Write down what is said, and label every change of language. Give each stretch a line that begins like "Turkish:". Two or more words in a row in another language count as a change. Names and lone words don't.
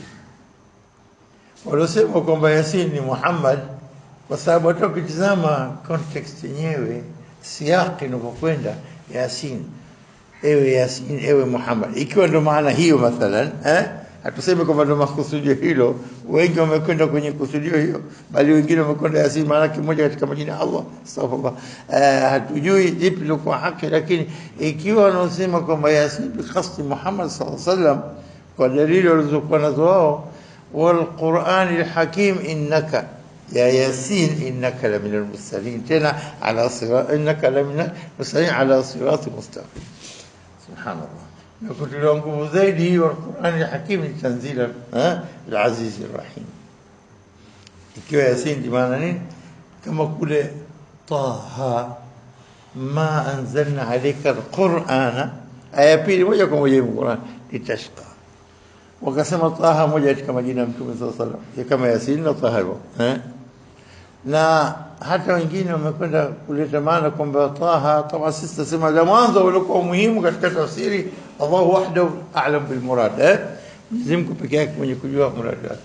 Swahili: Walosema kwamba Yasin ni Muhammad kwa sababu hata ukitizama context yenyewe, siyaki inapokwenda Yasin, ewe Yasin, ewe Muhammad, ikiwa ndo maana hiyo mathalan hatuseme kwamba ndo makusudio hilo. Wengi wamekwenda kwenye kusudio hiyo, bali wengine wamekwenda Yasin maana kimoja katika majina ya Allah. Astaghfirullah. Hatujui lipi liko haki, lakini ikiwa wanasema kwamba Yasin
Arabic: بخاص
Swahili: Muhammad
Arabic: صلى الله عليه وسلم
Swahili: kwa dalili walizokuwa nazo wao,
Arabic: والقرآن الحكيم إنك يا ياسين إنك لمن المرسلين tena على صراط إنك لمن المرسلين على صراط مستقيم. Subhanallah. نقول لهم زيدي والقرآن الحكيم تنزيل العزيز الرحيم.
Swahili: ikiwa Yasin maana nini? Kama kule Taha
Arabic: ما أنزلنا عليك القرآن,
Swahili: aya pili moja kwa moja Qur'an, litashqa. Wakasema Taha moja katika majina ya Mtume
Arabic: صلى الله عليه وسلم,
Swahili: kama Yasin na Taha na hata wengine wamekwenda kuleta maana kwamba Taha, kama sisi tunasema la mwanzo ulikuwa muhimu katika tafsiri,
Arabic: الله وحده أعلم بالمراد,
Swahili: Mwenyezi Mungu pekee yake mwenye kujua murad wake.